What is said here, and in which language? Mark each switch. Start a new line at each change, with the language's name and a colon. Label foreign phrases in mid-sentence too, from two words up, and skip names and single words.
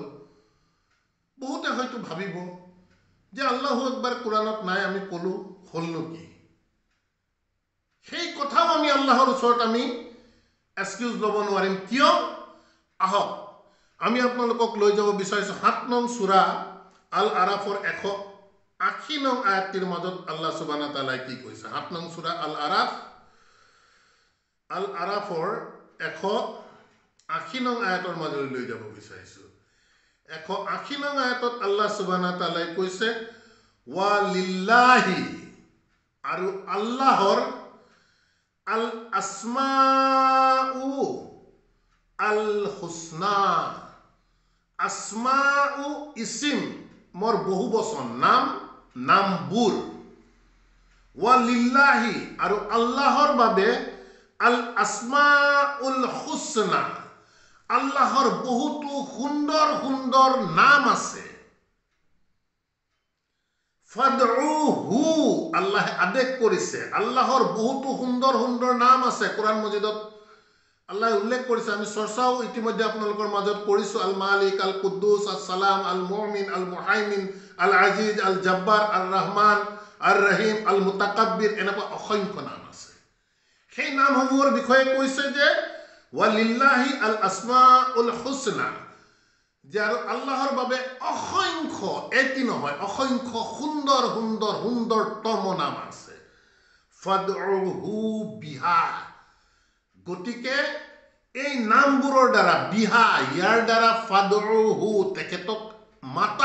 Assamese: বহুতে হয়তো ভাবিব যে
Arabic: الله أكبر
Assamese: কোৰআনত নাই, আমি ক'লোঁ, হ'লনো কি? সেই কথাও আমি আল্লাহৰ ওচৰত আমি এক্সকিউজ ল'ব নোৱাৰিম। কিয়? আহক আমি আপোনালোকক লৈ যাব বিচাৰিছোঁ 7 নং সূৰা আল আৰাফৰ 180 নং আয়াতটিৰ মাজত
Arabic: الله سبحانه وتعالى
Assamese: কি কৈছে। 7 নং সূৰা আল আৰাফৰ 180 নং আয়াতৰ মাজলৈ লৈ যাব বিচাৰিছোঁ। 180 নং আয়াতত
Arabic: الله سبحانه وتعالى
Assamese: কৈছে,
Arabic: ولله,
Assamese: আৰু আল্লাহৰ,
Arabic: الأسماء الحسنى, أسماء اسم,
Assamese: মোৰ বহু বচন, নাম, নামবোৰ।
Arabic: ولله,
Assamese: আৰু আল্লাহৰ বাবে,
Arabic: الأسماء الحسنى,
Assamese: আল্লাহৰ বহুতো সুন্দৰ সুন্দৰ নাম আছে। ফাদউহু, আল্লাহে আদেশ কৰিছে, আল্লাহৰ বহুতো সুন্দৰ সুন্দৰ নাম আছে। কোৰআন মজিদত আল্লাহে উল্লেখ কৰিছে, আমি চৰ্চাও ইতিমধ্যে আপোনালোকৰ মাজত কৰিছোঁ। আল মালিক, আল কুদ্দুছ, আল সালাম, আল মুমিন, আল মুহাইমিন, আল আজিজ, আল জব্বাৰ, আল ৰহমান, আল ৰহিম, আল মুতাকাব্বিৰ, এনেকুৱা অসংখ্য নাম আছে। সেই নামসমূহৰ বিষয়ে কৈছে যে
Arabic: ولله الأسماء الحسنى,
Assamese: যে আৰু আল্লাহৰ বাবে অসংখ্য, এটি নহয়, অসংখ্য সুন্দৰ সুন্দৰ সুন্দৰতম নাম আছে।
Arabic: فادعوه بها,
Assamese: গতিকে এই নামবোৰৰ দ্বাৰা, বিহা, ইয়াৰ দ্বাৰা, ফাদউহু, তেখেতক মাতা।